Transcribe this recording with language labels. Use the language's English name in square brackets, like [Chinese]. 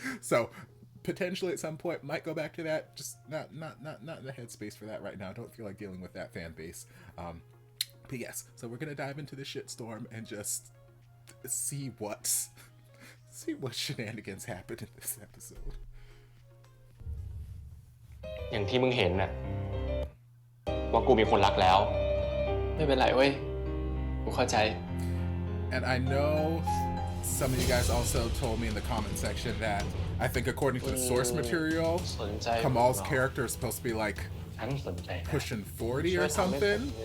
[English] So potentially at some point might go back to that, just not in the headspace for that right now. I don't feel like dealing with that fan base. But yes, so we're gonna dive into the shitstorm and just see what shenanigans happened in this episode. [Thai] อย่างที่มึงเห็นน่ะว่ากูมีคนรักแล้วไม่เป็นไรเว้ยกูเข้าใจ [English] And I know some of you guys also told me in the comment section that I think according to the source material, Kamol's character is supposed to be like pushing 40 or something.